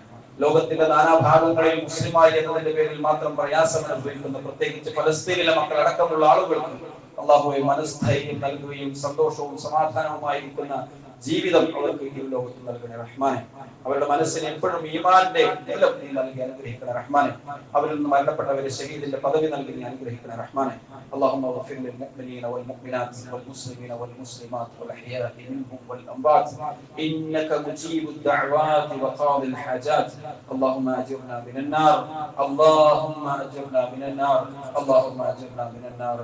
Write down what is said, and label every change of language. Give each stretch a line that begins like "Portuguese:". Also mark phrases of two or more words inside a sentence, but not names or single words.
Malayalam: ലോകത്തിന്റെ നാനാഭാഗങ്ങളിൽ മുസ്ലിമായി എന്നതിന്റെ പേരിൽ മാത്രം പ്രയാസം അനുഭവിക്കുന്ന, പ്രത്യേകിച്ച് ഫലസ്തീനിലെ മക്കൾ അടക്കമുള്ള ആളുകൾക്ക് അല്ലാഹുവേ മനസ്ഥൈര്യം നൽകുകയും സന്തോഷവും സമാധാനവുമായിരിക്കുന്ന ജീവിതം അവർക്ക് ഈ ലോകത്ത് നൽകണേ റഹ്മാനെ. അവരുടെ മനസ്സിന് എപ്പോഴും ഈമാനിന്റെ ബലം നീ നൽകി അനുഗ്രഹിക്കണേ റഹ്മാനെ. അവരിൽ നിന്ന് മരണപ്പെട്ടവരെ ഷഹീദിന്റെ പദവി നൽകി നീ അനുഗ്രഹിക്കണേ റഹ്മാനെ.
Arabic: اللهم اغفر للمؤمنين والمؤمنات والمسلمين والمسلمات والأحياء منهم والأموات إنك مجيب الدعوات وقاضي الحاجات. اللهم أجرنا من النار، اللهم أجرنا من النار، اللهم أجرنا من النار.